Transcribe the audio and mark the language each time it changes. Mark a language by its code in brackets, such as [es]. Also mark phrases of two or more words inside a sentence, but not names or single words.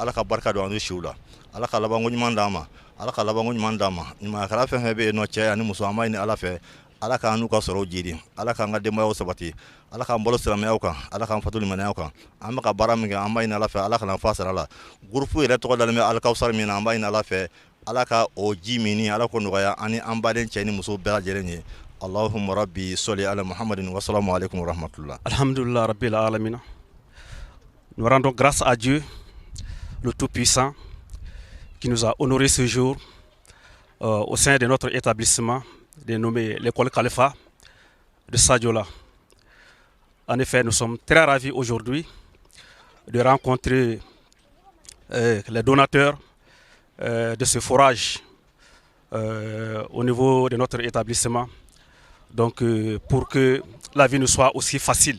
[bm] ala ka barika don an n'u siw la ala ka labanko ɲuman d'an ma ala ka labanko ɲuman d'an ma ɲumankɛla fɛn fɛn bɛ yen nɔ cɛ ani muso an b'a ɲini ala fɛ ala k'an n'u ka sɔrɔw jidi ala k'an ka denbayaw sabati ala k'an bolo silamɛyaw kan ala k'an fatu limaniyaw kan an bɛ ka baara min kɛ an b'a ɲini ala fɛ ala kana fa sara la groupe yɛrɛ tɔgɔ dalen bɛ alikawusari min na an b'a ɲini ala fɛ ala ka o ji min ala ko nɔgɔya ani an baden cɛ ni muso bɛɛ lajɛlen ye [ar] اللهم ربي صل على محمد والسلام عليكم ورحمة الله. الحمد لله رب العالمين. [fr] Nous rendons grâce à Dieu, le Tout-Puissant, qui nous a honoré ce jour au sein de notre établissement dénommé l'école Khalifa de Sadiola. En effet, nous sommes très ravis aujourd'hui de rencontrer les donateurs de ce forage au niveau de notre établissement, donc pour que la vie nous soit aussi facile.